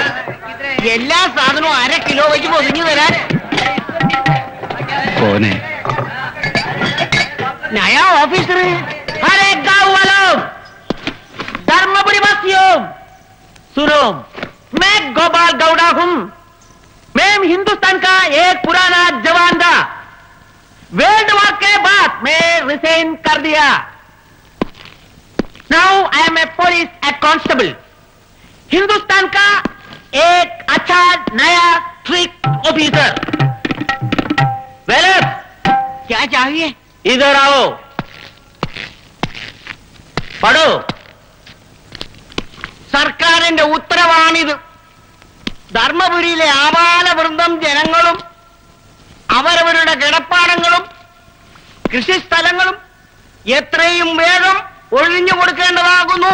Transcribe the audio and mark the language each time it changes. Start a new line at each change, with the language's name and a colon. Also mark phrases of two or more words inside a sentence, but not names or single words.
Malayalam: എല്ലാ സാധനവും 1/2 കിലോ വെച്ച് പൊതിഞ്ഞു തരാൻ.
Hindi: नया ऑफिसर. अरे गाँव वालों, धर्मपुरी वासियों, सुनो, मैं गोपाल गौड़ा हूँ. मैं हिंदुस्तान का एक पुराना जवान था.
English: world war
Hindi: के बाद मैं रिजाइन कर दिया.
English: now I am a police constable.
Hindi: हिंदुस्तान का एक अच्छा नया
English: strict officer.
Hindi: वेलर, क्या चाहिए? इधर आओ, പടോ.
Malayalam: സർക്കാരിന്റെ ഉത്തരവാണിത്. ധർമ്മപുരിയിലെ ആബാലവൃന്ദം ജനങ്ങളും അവരവരുടെ കിടപ്പാടങ്ങളും കൃഷിസ്ഥലങ്ങളും എത്രയും വേഗം ഒഴിഞ്ഞു കൊടുക്കേണ്ടതാകുന്നു.